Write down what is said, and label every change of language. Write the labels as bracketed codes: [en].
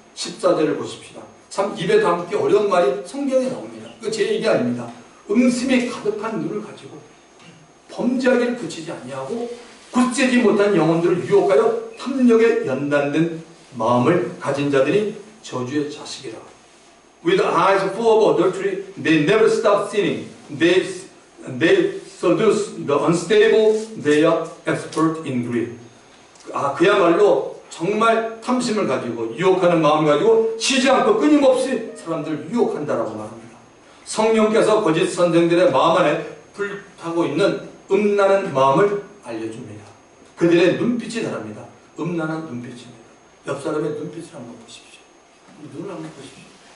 [ko] 14절을 보십시다. 참 입에 담기 어려운 말이 성경에 나옵니다. 이거 제 얘기 아닙니다. 음심이 가득한 눈을 가지고 범죄하기를 그치지 아니하고 굳세지 못한 영혼들을 유혹하여 탐욕에 연단된 마음을 가진 자들이 저주의 자식이라. [en] With eyes full of adultery, they never stop sinning. They seduce the unstable. They are expert in greed. [ko] 그야말로 정말 탐심을 가지고 유혹하는 마음을 가지고 쉬지 않고 끊임없이 사람들을 유혹한다라고 말합니다. 성령께서 거짓 선생들의 마음 안에 불타고 있는 음란한 마음을 알려줍니다. 그들의 눈빛이 다릅니다. 음란한 눈빛입니다. 옆 사람의 눈빛을 한번 보십시오. 눈을 한번 보십시오.